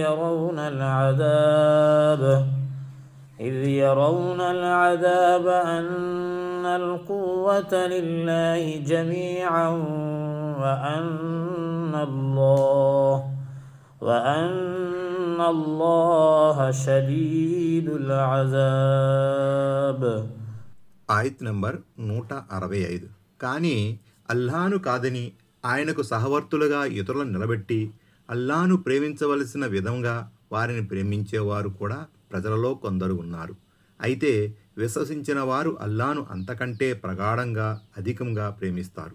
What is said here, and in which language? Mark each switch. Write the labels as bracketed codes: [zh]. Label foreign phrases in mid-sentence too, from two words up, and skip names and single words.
[ar] يرون العذاب أن القوة لله جميعا وأن الله شديد العذاب. [te] ఆయత్ నంబర్ 165. కానీ అల్లాహ్ను కాదని ఆయనకు సహవర్తులుగా ఇతరులను నిలబెట్టి అల్లాహ్ను ప్రేమించవలసిన విధంగా వారిని ప్రేమించేవారు కూడా ప్రజలలో కొందరు ఉన్నారు. అయితే విశ్వసించిన వారు అల్లాహ్ను అంతకంటే ప్రగాఢంగా అధికంగా ప్రేమిస్తారు.